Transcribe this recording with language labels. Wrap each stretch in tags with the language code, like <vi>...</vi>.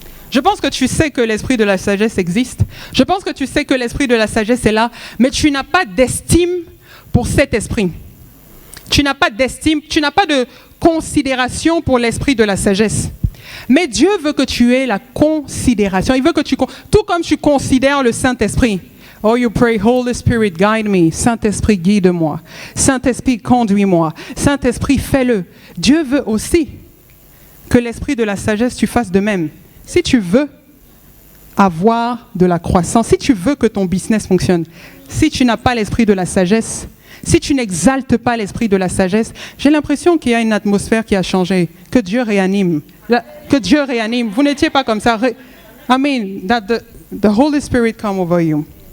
<fr>Je pense que tu sais que l'esprit de la sagesse existe. Je pense que tu sais que l'esprit de la sagesse est là, mais tu n'as pas d'estime pour cet esprit. Tu n'as pas d'estime, tu n'as pas de considération pour l'esprit de la sagesse. Mais Dieu veut que tu aies la considération. Il veut que tout comme tu considères le Saint-Esprit.</fr> <en>Oh, you pray, Holy Spirit, guide me.</en> <fr>Saint-Esprit, guide-moi. Saint-Esprit, conduis-moi. Saint-Esprit, fais-le. Dieu veut aussi que l'esprit de la sagesse, tu fasses de même. Si tu veux avoir de la croissance, si tu veux que ton business fonctionne, si tu n'as pas l'esprit de la sagesse, si tu n'exaltes pas l'esprit de la sagesse, j'ai l'impression qu'il y a une atmosphère qui a changé, que Dieu réanime. Que Dieu réanime. Vous n'étiez pas comme ça.</fr> <en>I mean, that the Holy Spirit come over you.</en>